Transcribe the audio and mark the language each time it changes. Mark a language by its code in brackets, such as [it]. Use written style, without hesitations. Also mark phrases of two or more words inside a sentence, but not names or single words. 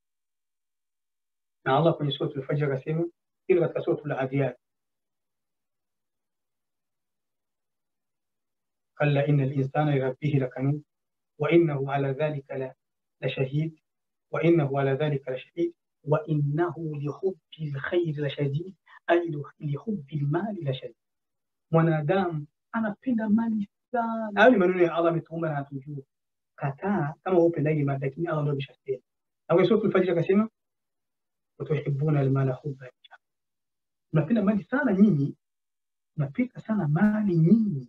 [sw] Na Allah kwenye sura al-Fajr akasema, hilo katika sura al-Adiyat, [ar] كلا إن الإنسان لربه لكنود وإنه على ذلك لشهيد وإنه على ذلك لشهيد وإنه لحب الخير لشديد أي لحب المال لشديد. [sw] Mwanadamu anapenda mali sana. Hayo ni maneno ya Allah ametuumba na atujua. Kataa kama upendagi mali, lakini Allah ndio ameshasema. Na kwenye sura al-Fajr akasema [ar] وتحبون المال حبا جما. [sw] Mnapenda mali sana nyinyi, mnapenda sana mali nyinyi.